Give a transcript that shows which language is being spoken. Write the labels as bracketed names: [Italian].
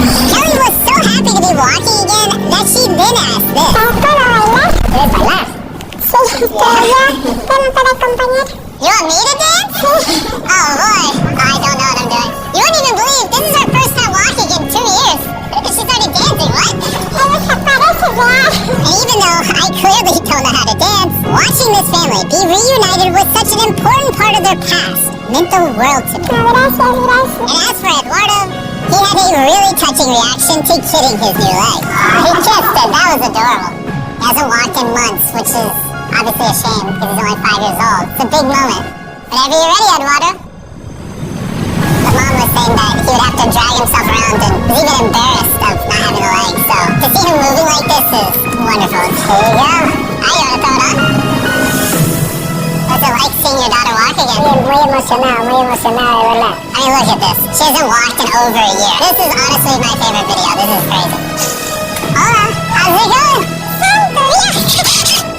[English] Kelly was so happy to be walking again that she then ask this. [Spanish] Esto lo bailas. ¿Quieres bailar? Sí, pero yo tengo para acompañar. [English] You want me to dance? Oh boy, I don't know what I'm doing. You won't even believe this is her first time walking in 2 years. She's already dancing, what? [Spanish] Ella se parece ya. [English] And even though I clearly don't know how to dance, watching this family be reunited with such an important part of their past meant the world to me. [Spanish] No, gracias. [English] And as for Eduardo, he had a really touching reaction to getting his new leg. He kissed it, that was adorable. He hasn't walked in months, which is obviously a shame because he's only 5 years old. It's a big moment. Whenever you're ready, Eduardo. The mom was saying that he would have to drag himself around and was even embarrassed of not having a leg. So to see him moving like this is wonderful. Here you go. Now you want to throw it on? What's it like seeing your daughter walk again? [Spanish] Muy emocionado, de verdad. [English] I mean, look at this. She hasn't walked in over a year. This is honestly my favorite video. This is crazy. Hola, how's it going?